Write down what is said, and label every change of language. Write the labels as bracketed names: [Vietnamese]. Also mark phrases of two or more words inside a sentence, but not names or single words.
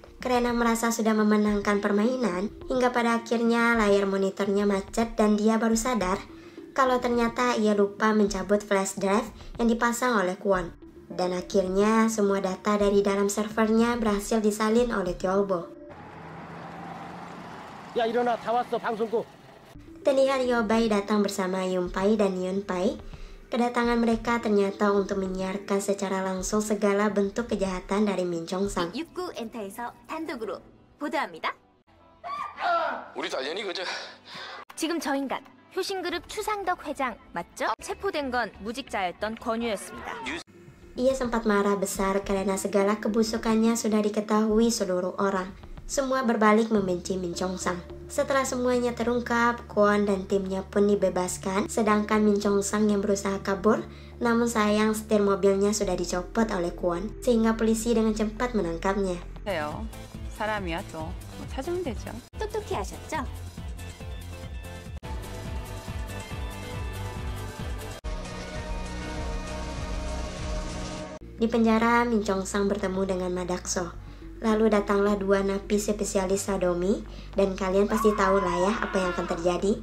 [Indonesian] Karena merasa sudah memenangkan permainan, hingga pada akhirnya layar monitornya macet dan dia baru sadar kalau ternyata ia lupa mencabut flash drive yang dipasang oleh Kwon. Dan akhirnya semua data dari dalam servernya berhasil disalin oleh Teolbo. [Korean] 야 일어나 다 왔어 방송국. [Indonesian] Terlihat Yeobae datang bersama Yunpai dan Yeonpai. Kedatangan mereka ternyata untuk menyiarkan secara langsung segala bentuk kejahatan dari Min Chong-sang. [Korean] 육구 엔터에서 단독으로 보도합니다. 우리 딸년이 그저 지금 저 인간 효신그룹 추상덕 회장 맞죠? 체포된 건 무직자였던 권유였습니다. [Indonesian] Ia sempat marah besar karena segala kebusukannya sudah diketahui seluruh orang. Semua berbalik membenci Min Chong-sang. Setelah semuanya terungkap, Kwon dan timnya pun dibebaskan, sedangkan Min Chong-sang yang berusaha kabur, namun sayang setir mobilnya sudah dicopot oleh Kwon, sehingga polisi dengan cepat menangkapnya. [Korean] 사람이야 또 찾으면 되죠. 똑똑히 하셨죠? [Indonesian] Di penjara, Min Chong-sang bertemu dengan Madakso. Lalu datanglah dua napi spesialis sodomi, dan kalian pasti tahu lah ya apa yang akan terjadi.